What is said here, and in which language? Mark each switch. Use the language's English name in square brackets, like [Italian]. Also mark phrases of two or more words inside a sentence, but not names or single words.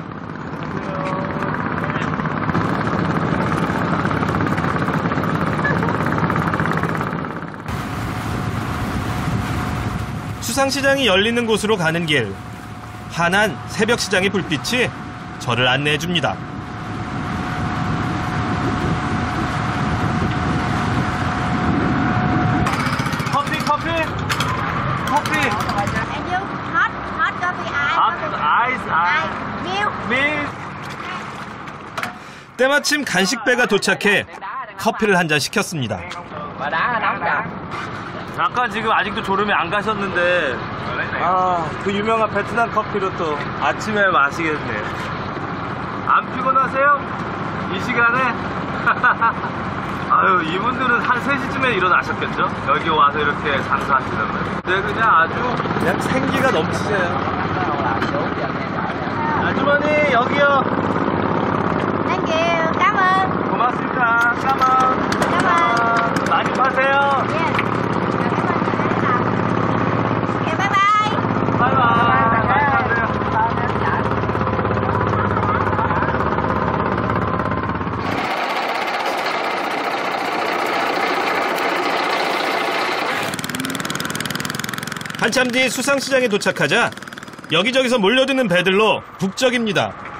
[Korean] 수상시장이 열리는 곳으로 가는 길, 환한 새벽시장의 불빛이 저를 안내해줍니다. 커피. [English] And you hot coffee, [Korean] 아이스. [English] milk. [Korean] 때마침 간식배가 도착해 커피를 한 잔 시켰습니다. 아까 지금 아직도 졸음이 안 가셨는데 그 유명한 베트남 커피로 또 아침에 마시겠네요. 안 피곤하세요? 이 시간에? 아유 이분들은 한 3시쯤에 일어나셨겠죠? 여기 와서 이렇게 장사하시는 거예요. 근데 그냥 아주 그냥 생기가 넘치세요. 아주머니 여기요. [English] Thank you. [Vietnamese] Cảm ơn. [Korean] 고맙습니다. 까만. [Vietnamese] Cảm ơn. [Korean] 많이 파세요. [English] Yes. Okay, bye bye. [Korean] 바이바이. 많이 파세요. 한참 뒤 수상시장에 도착하자 여기저기서 몰려드는 배들로 북적입니다.